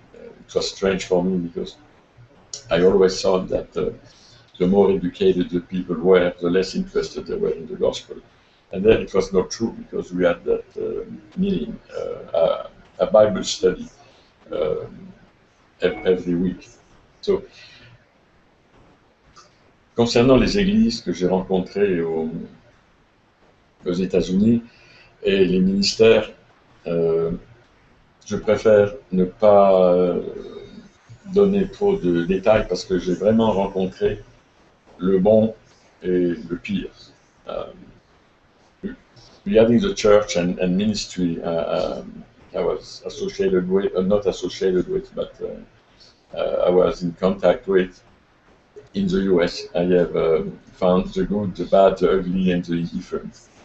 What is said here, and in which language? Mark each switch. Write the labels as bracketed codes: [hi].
[en] It was strange for me because I always thought that the more educated the people were, the less interested they were in the gospel. And then it was not true because we had that meeting, a Bible study every week. [fr] So, concernant les églises que j'ai rencontrées aux États-Unis et les ministères, je préfère ne pas donner trop de détails parce que j'ai vraiment rencontré le bon et le pire. [en] Regarding the church and ministry, I was associated with, not associated with, but I was in contact with in the US. I have found the good, the bad, the ugly, and the indifferent.